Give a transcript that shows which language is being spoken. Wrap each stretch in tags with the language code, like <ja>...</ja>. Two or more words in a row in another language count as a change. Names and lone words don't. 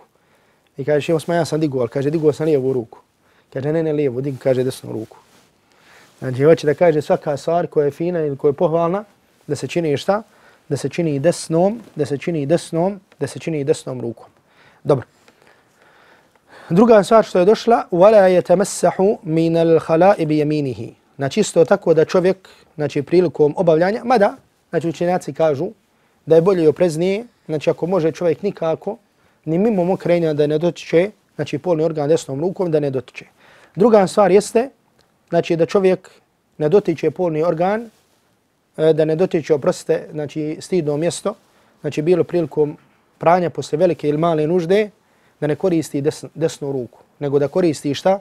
<bs>I kaže, šeho Osman, ja sam digao, ali kaže, digao sam lijevu ruku. Kaže, ne lijevu, dig, kaže desnu ruku. Znači, hoće da kaže svaka stvar koja je fina ili koja je pohvalna, da se čini šta? Da se čini desnom rukom. Dobro. Druga stvar što je došla,</bs> <ar>وَلَا يَتَمَسَّحُ مِنَ الْخَلَاءِ بِيَمِينِهِ.</ar> <bs>Znači, isto tako da čovjek, znači, prilikom obavljanja, mada, znači, učenjaci kažu da je bolje i opreznije, znači, ako može čovjek nikako, ni mimo mokrenja da ne dotiče, znači, polni organ desnom rukom da ne dotiče. Druga stvar jeste, znači, da čovjek ne dotiče polni organ, da ne dotiče, oprostite, znači, stidno mjesto, znači, bilo prilikom pranja posle velike ili male nužde, da ne koristi desnu ruku, nego da koristi šta?</bs>